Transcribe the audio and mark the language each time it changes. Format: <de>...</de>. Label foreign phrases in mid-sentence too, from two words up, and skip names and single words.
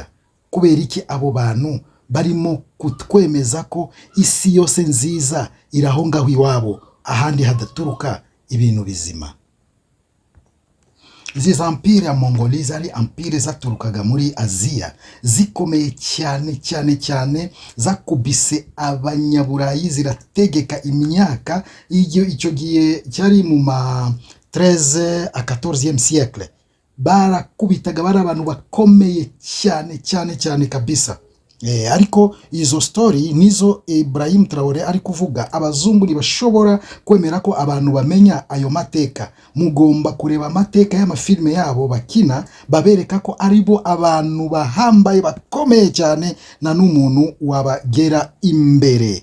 <rw>Kubera iki abo bantu barimo kutwemeza ko isi yose nziza irahongaho iwabo, ahandi hadaturuka ibintu bizima. Izi empire ya Mongolia zari empire zaturukaga muri Aziya, zikomeye cyane zakubise abanyaburayi, zirategeka imyaka icyo gihe cyari mu ma 13</rw> <fr>à 14e siècle.</fr> <rw>Barakubitaga bari abantu bakomeye cyane kabisa. Ariko izo story nizo Ibrahim Traoré ari kuvuga. Abazungu ntibashobora kwemera ko abantu bamenya ayo mateka. Mugomba kureba amateka y'amafilme yabo bakina, babereka ko aribo abantu bahambaye bakomeye cyane na n'umuntu wabagera imbere.</rw>